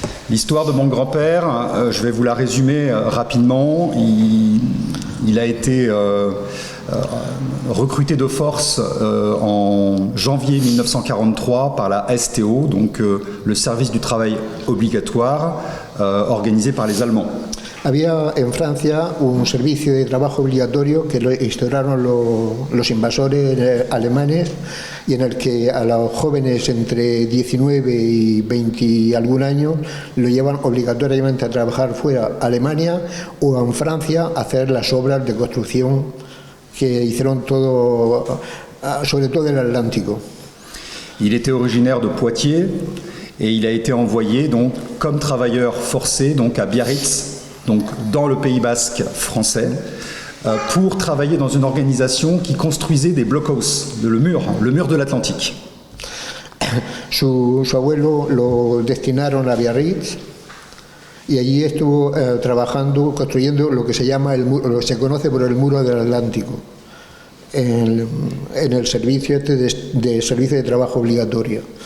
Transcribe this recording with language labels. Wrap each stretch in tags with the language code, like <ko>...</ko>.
<fr>L'histoire de mon grand-père, je vais vous la résumer rapidement. Il a été recruté de force en janvier 1943 par la STO, donc le service du travail obligatoire organisé par les Allemands.</fr> <es>Había en Francia un servicio de trabajo obligatorio que lo instauraron los invasores alemanes y en el que a los jóvenes entre 19 y 20 y algún año lo llevan obligatoriamente a trabajar fuera, a Alemania o en Francia, a hacer las obras de construcción que hicieron todo, sobre todo el Atlántico.</es> <fr>Il était originaire de Poitiers et il a été envoyé donc comme travailleur forcé donc à Biarritz, donc dans le Pays Basque français, pour travailler dans une organisation qui construisait des blockhaus, le mur de l'Atlantique.</fr> <es>Su abuelo lo destinaron a Biarritz y allí estuvo trabajando, construyendo lo que se llama lo que se conoce por el muro del Atlántico, en el servicio de servicio de trabajo obligatorio.</es>